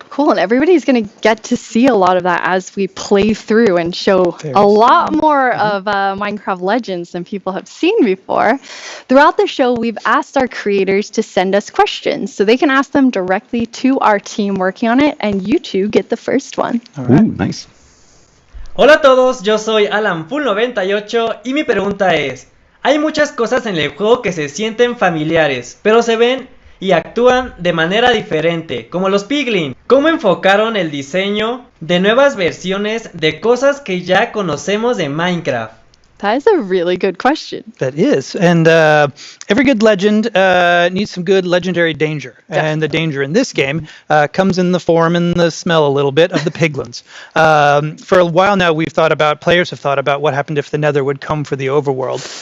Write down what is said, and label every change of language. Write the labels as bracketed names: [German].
[English] Cool, and everybody's going to get to see a lot of that as we play through and show a lot more of Minecraft Legends than people have seen before. Throughout the show, we've asked our creators to send us questions, so they can ask them directly to our team working on it, and you two get the first one. All right. Ooh, nice. [Spanish] Hola a todos, yo soy AlanFull98 y mi pregunta es: hay muchas cosas en el juego que se sienten familiares, pero se ven y actúan de manera diferente, como los piglins. ¿Cómo enfocaron el diseño de nuevas versiones de cosas que ya conocemos de Minecraft? [English] That is a really good question. That is. And every good legend needs some good legendary danger. Definitely. And the danger in this game comes in the form and the smell a little bit of the piglins. For a while now, players have thought about what happened if the Nether would come for the overworld.